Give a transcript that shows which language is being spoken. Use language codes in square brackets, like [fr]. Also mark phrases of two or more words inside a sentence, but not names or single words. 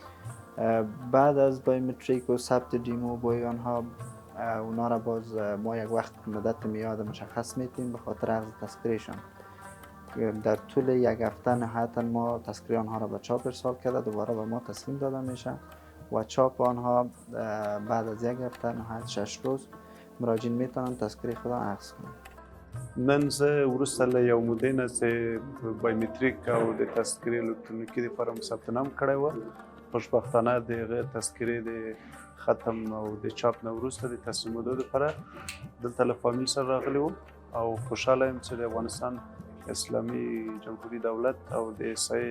[fa] بعد از بایومتریک و ثبت دیمو بوی آنها اونا را باز ما یک وقت مدت میاد مشخص میتیم به خاطر عرض تذکرهشان. در طول یک هفته نهایتا ما تذکره آنها را به چاپ ارسال کرده دوباره به ما تسلیم داده میشه و چاپ آنها بعد از یک هفته نهایت 6 روز مراجعین میتونن تذکره خود را اخذ کنند. [ps] نن زه وروسته له یو مودې نه چې بایومتریک او د تذکرې الکترونیکي دپاره مو ثبت نام کړی و. خوشبختانه د هغې تذکرې د ختم او د چاپ نه وروسته د تسلیمېدو دپاره دلته له فامیل سره راغلی وم او خوشحاله یم چې د افغانستان اسلامي جمهوري دولت او د احصایې